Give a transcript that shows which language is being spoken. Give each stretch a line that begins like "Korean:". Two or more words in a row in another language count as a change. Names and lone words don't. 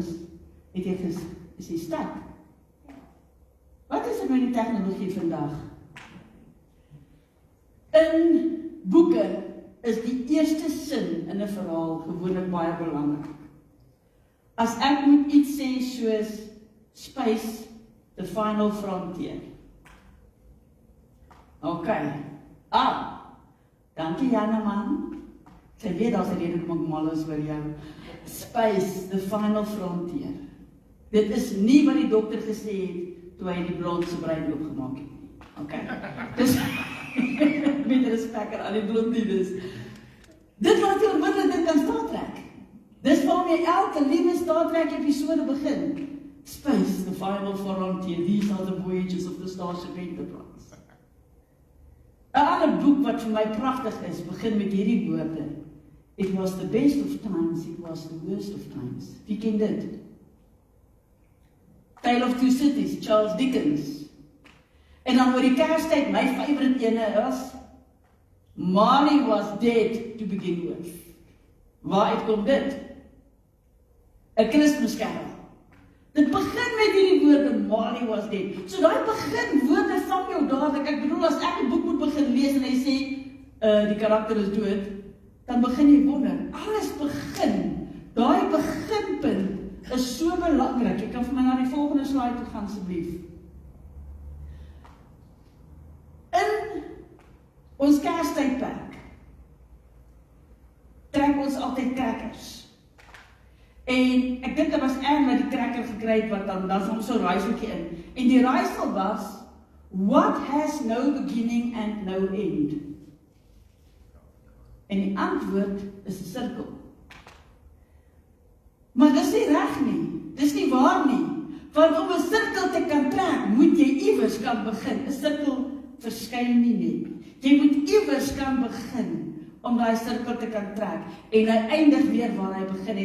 Afrikaans: Het jy is jy stak? Wat is er met die tegnologie vandag? In boeke is die eerste sin in 'n verhaal gewoonlik baie belangrik. As ek moet iets sê soos
English: Space, the final frontier.
Afrikaans: Ok. Dankie Janne man. Sy weet daar's 'n rede hoekom ek mal is oor jou.
English: Space, the final frontier.
Afrikaans: Dit is nie wat die dokter gesê het toe hy die blond se brein oopgemaak het nie. Ok. Dis met respek aan die blondines. Dit laat jou onmiddellik dink aan Star Trek. Dis waarmee elke liewe Star Trek episode begin.
English: Space, the final frontier. These are the voyages of the Starship Enterprise.
Afrikaans: 'n ander boek wat vir my pragtig is, begin met hierdie woorde.
English: It was the best of times, it was the worst of times.
Afrikaans: Wie ken dit? Tale of Two Cities, Charles Dickens. En dan oor die Kerstyd, my favourite ene is
English: Marley was dead to begin with.
Afrikaans: Waaruit kom dit? 'n Kersfeeskerk. Dit begin met hierdie woorde,
English: Marley was dead.
Afrikaans: So daai begin woorde vang jou dadelik. Ek bedoel, as ek 'n boek moet begin lees en hy sê, die karakter is dood, dan begin jy wonder. Alles begin. Daai beginpunt is so belangrik. Jy kan vir my na die volgende slide toe gaan asseblief. In ons Kerstydperk trek ons altyd crackers. En ek dink dit was wat die cracker gekry het, wat dan is ons so raaiseltjie in. En die raaisel was,
English: what has no beginning and no end?
Afrikaans: En die antwoord is 'n sirkel. Maar dis nie reg nie, dis nie waar nie. Want om 'n sirkel te kan trek, moet jy iewers kan begin. 'n Sirkel verskyn nie net. Jy moet iewers kan begin om daai sirkel te kan trek en hy eindig weer waar hy begin het.